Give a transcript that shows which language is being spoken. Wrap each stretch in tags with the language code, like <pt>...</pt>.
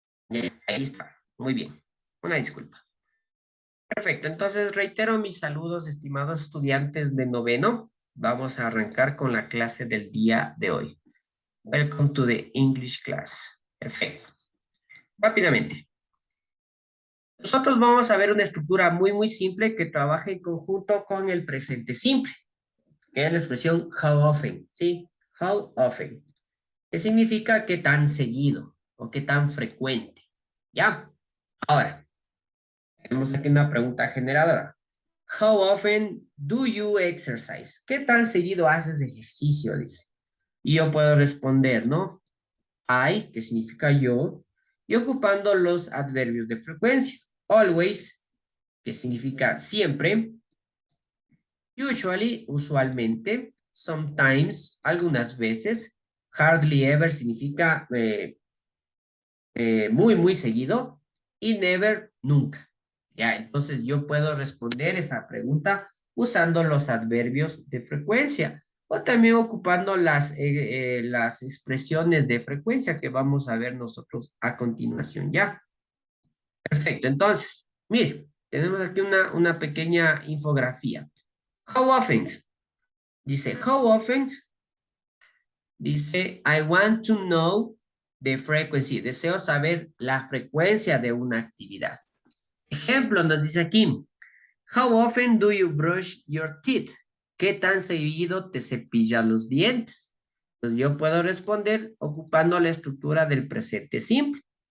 <es>Ahí está. Muy bien. Una disculpa. Perfecto, entonces reitero mis saludos, estimados estudiantes de noveno. Vamos a arrancar con la clase del día de hoy.</es> <en>Welcome to the English class.</en> <es>Perfecto. Rápidamente. Nosotros vamos a ver una estructura muy simple que trabaja en conjunto con el presente simple. Que es la expresión</es> <en>how often,</en> <es>¿sí? How often. ¿Qué significa qué tan seguido o qué tan frecuente? ¿Ya? Ahora, tenemos aquí una pregunta generadora.</es> <en>How often do you exercise?</en> <es>¿Qué tan seguido haces ejercicio? Dice. Y yo puedo responder, ¿no? I, que significa yo, y ocupando los adverbios de frecuencia. Always, que significa siempre. Usually, usualmente. Sometimes, algunas veces. Hardly ever significa muy seguido. Y never, nunca. Ya, entonces yo puedo responder esa pregunta usando los adverbios de frecuencia o también ocupando las expresiones de frecuencia que vamos a ver nosotros a continuación, ¿ya? Perfecto, entonces, mire, tenemos aquí una pequeña infografía.</es> <en>How often? Dice, how often? Dice, I want to know the frequency.</en> <es>Deseo saber la frecuencia de una actividad. Ejemplo, nos dice aquí,</es> <en>how often do you brush your teeth?</en> <es>¿Qué tan seguido te cepillas los dientes? Entonces yo puedo responder ocupando la estructura del presente simple.</es>